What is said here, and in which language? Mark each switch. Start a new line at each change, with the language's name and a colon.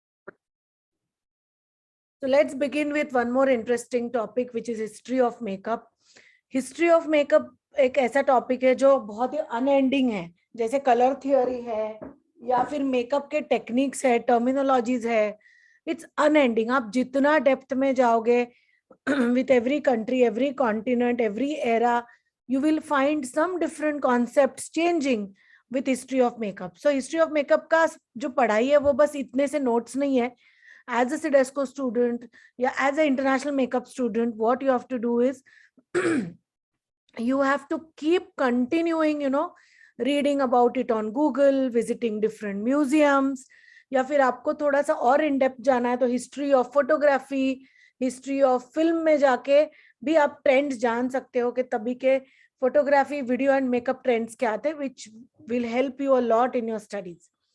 English: So let's begin with one more interesting topic, which is history of makeup.
Hindi: History of makeup एक ऐसा topic है जो बहुत ही unending है, जैसे कलर थियोरी है या फिर मेकअप के टेक्निक्स है, टर्मिनोलॉजीज है.
English: It's unending.
Hindi: आप जितना डेप्थ में जाओगे
English: with every country, every continent, every era, you will find some different concepts changing with history of makeup.
Hindi: So history of makeup का जो पढ़ाई है वो बस इतने से नोट्स नहीं है.
English: As a CDESCO student, yeah, as an international makeup student, what you have to do is you have to keep continuing, reading about it on Google, visiting different museums,
Hindi: या फिर आपको थोड़ा सा और इन डेप्थ जाना है तो history of photography, history of film में जाके भी आप ट्रेंड्स जान सकते हो कि तभी के photography, video and makeup trends क्या थे,
English: which will help you a lot in your studies.